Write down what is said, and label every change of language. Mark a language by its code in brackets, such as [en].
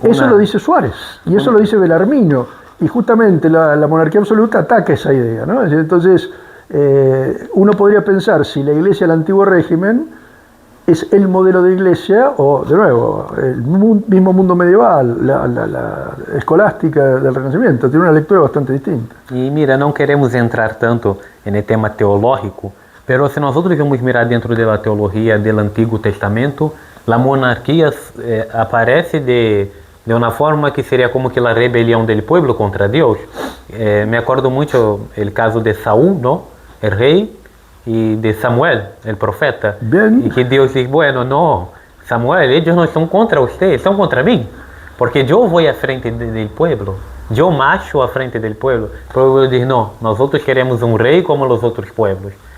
[es] Eso lo dice Suárez, y eso lo dice Belarmino, y justamente la monarquía absoluta ataca esa idea, ¿no? Entonces, uno podría pensar si la iglesia del antiguo régimen es el modelo de iglesia, o de nuevo, el mismo mundo medieval, la escolástica del Renacimiento, tiene una lectura bastante distinta. [pt] E mira, não queremos entrar tanto no tema teológico, mas se nós vamos mirar dentro da teologia do Antigo Testamento, a monarquia aparece de uma forma que seria como que a rebelião do povo contra Deus. Me acordo muito o caso de Saúl, ¿no? [es] O rei, y de Samuel, el profeta. Bien. Y que Dios dice, bueno, no, Samuel, ellos no están contra usted, están contra mí, porque yo voy a frente del pueblo, yo marcho a frente del pueblo. El pueblo dice, no, nosotros queremos un rey como los otros pueblos.